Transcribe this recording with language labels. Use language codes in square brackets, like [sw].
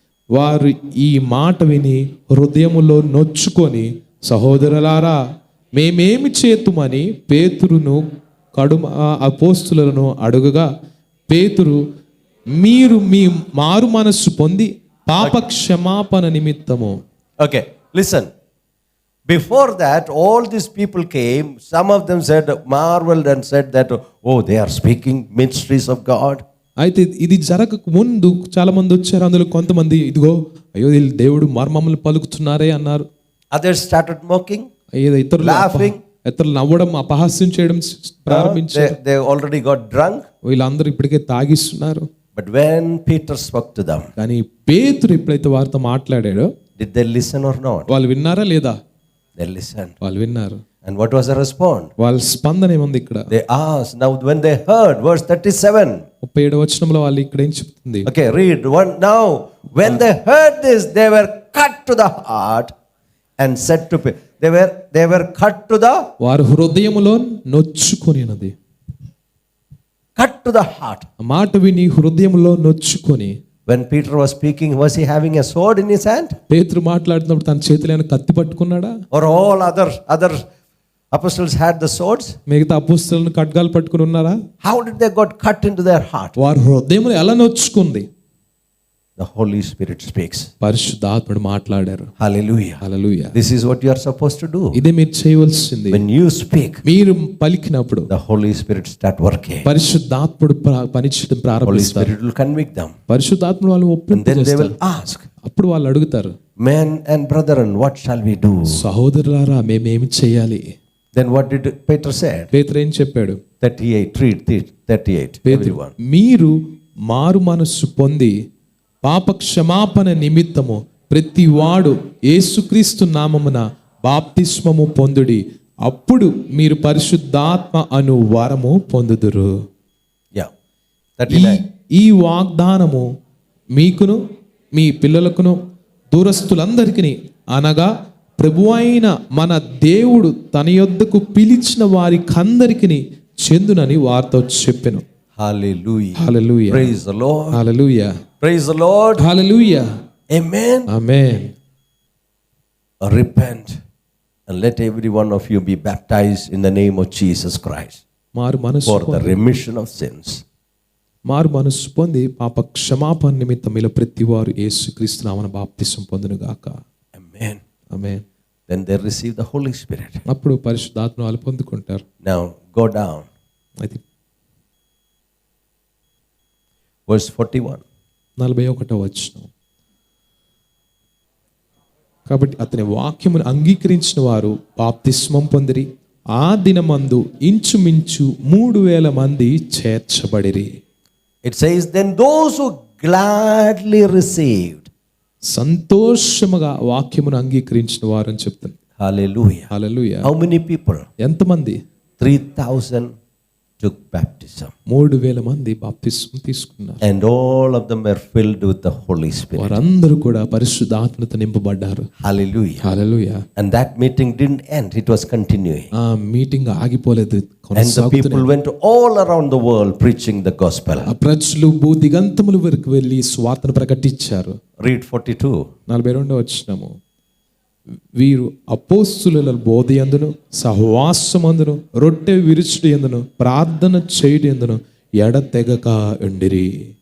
[te] వారు ఈ మాట విని హృదయములో నొచ్చుకొని, సహోదరులారా, మేమేమి చేతుమని పేతురును అపోస్తులను అడుగగా, పేతురు, మీరు మీ మారు మనస్సు పొంది పాప క్షమాపణ నిమిత్తము. [en] Okay, listen. Before that, all these people came. Some of them said, marveled and said that, oh, they are speaking mysteries of God. [te] అయితే ఇది జరగక ముందు చాలా మంది వచ్చారు. అందులో కొంతమంది, ఇదిగో అయ్యో దేవుడు మర్మములు పలుకుతున్నారే అన్నారు. [en] Others started mocking, laughing, [te] ఇతరులు నవ్వడం, అపహాస్యం చేయడం ప్రారంభించారు. [en] They already got drunk. [te] వీళ్ళందరూ ఇప్పటికే తాగిస్తున్నారు. [en] But when Peter spoke to them, [te] కానీ పేతురు ఎప్పుడైతే వారితో మాట్లాడాడో, [en] did they listen or not? [te] వాళ్ళు విన్నారా లేదా? [en] They listened. [te] వాళ్ళు విన్నారు. [en] And what was the response? [te] వాళ్ళ స్పందన ఏముంది ఇక్కడ? [en] They asked. Now when they heard, verse 37. [te] 37వ వచనంలో వాళ్ళు ఇక్కడ ఏం చెప్తుంది? [en] Okay, read one. Now when they heard this, they were cut to the heart and said to Peter, they were cut to the, [te] వారు హృదయములో నొచ్చుకొనినది. [en] cut to the heart. [te] ఆ మాట విని హృదయములో నొచ్చుకొని. [en] When Peter was speaking, was he having a sword in his hand? [te] పేతురు మాట్లాడుతున్నప్పుడు తన చేతిలో ఏమైనా కత్తి పట్టుకున్నాడా? [en] Or all other apostles had the swords? [te] మిగతా అపోస్తలులు ఖడ్గాలు పట్టుకుని ఉన్నారా? [en] How did they got cut into their heart? [te] వారి హృదయములో ఎలా నొచ్చుకుంది? [en] the Holy Spirit speaks. [te] పరిశుద్ధాత్ముడు మాట్లాడారు. [en] Hallelujah. [te] Hallelujah. [en] This is what you are supposed to do. [te] ఇదే మీరు చేయవలసింది. [en] When you speak, [te] మీరు పలికినప్పుడు [en] the Holy Spirit start working. [te] పరిశుద్ధాత్ముడు పనిచేయడం [en] Holy [te] ప్రారంభిస్తారు. [en] Spirit will convict them. [te] పరిశుద్ధాత్ముడు వాళ్ళు [en] And then they will [te] ఒప్పించేస్తారు. [en] ask, [te] అప్పుడు వాళ్ళు అడుగుతారు, [en] men and brethren, what shall we do? [te] సహోదరులారా మేమేమి చేయాలి? [en] Then what did Peter said? [te] పేతురు ఏం చెప్పాడు? [en] 38, read 38, everyone. [te] మీరు మారు మనస్సు పొంది పాప క్షమాపణ నిమిత్తము ప్రతి వాడు యేసుక్రీస్తు నామమున బాప్తిస్మము పొందుడి, అప్పుడు మీరు పరిశుద్ధాత్మ అను వరము పొందుదురు. [en] Yeah. 39. [te] ఈ వాగ్దానము మీకును మీ పిల్లలకును దూరస్తులందరికీ అనగా ప్రభువైన మన దేవుడు తన యొద్దకు పిలిచిన వారికందరికీ చెందునని వారితో చెప్పెను. [en] Hallelujah. [te] Hallelujah. [en] Praise the Lord. [te] Hallelujah. [en] Praise the Lord. [te] Hallelujah. [en] Amen. [te] Amen. [en] Repent and let every one of you be baptized in the name of Jesus Christ [te] మారు మనస్సు [en] for the remission of sins. [te] మారు మనస్సు పొంది పాప క్షమాపణ నిమిత్తం ఇలా ప్రతి వారు యేసుక్రీస్తు నామమున బాప్తిసం పొందును గాక. [en] Amen. [te] Amen. [en] Then they receive the Holy Spirit. [te] అప్పుడు పరిశుద్ధాత్మ వాళ్ళు పొందుకుంటారు. [en] Now go down. [te] అయితే [en] Verse 41. [te] 41వ వచనం. కాబట్టి అతని వాక్యమును అంగీకరించిన వారు బాప్తిస్మం పొందిరి. ఆ దినమందు ఇంచుమించు 3,000 మంది చేర్చబడిరి. [en] It says, then those who gladly received. [te] సంతోషముగా వాక్యమును అంగీకరించిన వారు అని చెప్తాను. [en] Hallelujah. [te] Hallelujah. [en] How many people? [te] ఎంతమంది? [en] 3,000 took baptism. [te] 3,000 మంది బాప్తిస్మం తీసుకున్నారు. [en] And all of them were filled with the Holy Spirit. [te] వారందరూ కూడా పరిశుద్ధాత్మతో నింపబడ్డారు. [en] Hallelujah. [te] Hallelujah. [en] And that meeting didn't end, it was continuing. [te] ఆ మీటింగ్ ఆగిపోలేదు, [en] And the [te] కొనసాగుతూనే. [en] people went all around the world preaching the gospel. [te] ఆ ప్రజలు భూదిగంతముల వరకు వెళ్ళి స్వార్థను ప్రకటించారు. [en] Read 42. [te] 42వ వచనము. వీరు అపోస్తుల బోధయందును సహవాసమందును రొట్టె విరుచుడి యందును ప్రార్థన చేయుడి యందును ఎడతెగక ఉండిరి.